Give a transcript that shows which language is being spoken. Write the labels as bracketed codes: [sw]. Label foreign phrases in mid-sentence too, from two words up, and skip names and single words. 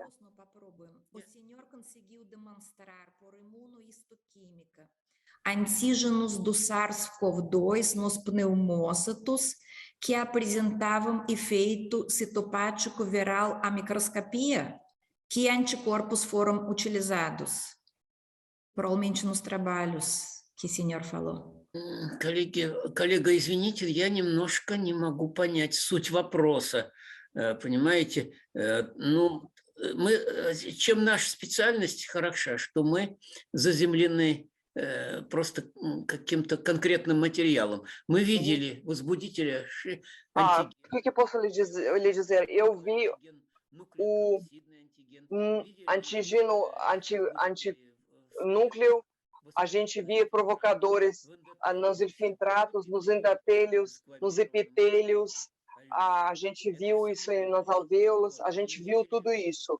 [pt] O senhor conseguiu demonstrar por imunohistoquímica antígenos do SARS-CoV-2 nos pneumócitos que apresentavam efeito citopático viral à microscopia? Que anticorpos foram utilizados? Provavelmente nos trabalhos que o senhor falou. [ru] Коллега, извините, я немножко не могу понять суть вопроса. Понимаете? Ну, чем наша специальность хороша, что мы заземлены просто каким-то конкретным материалом. Мы видели возбудителя [pt] O que eu posso lhe dizer? Eu vi o antígeno antinúcleo, a gente via provocadores nos infiltrados, nos endotelios, nos epitélios, a gente viu isso nas alvéolas, a gente viu tudo isso.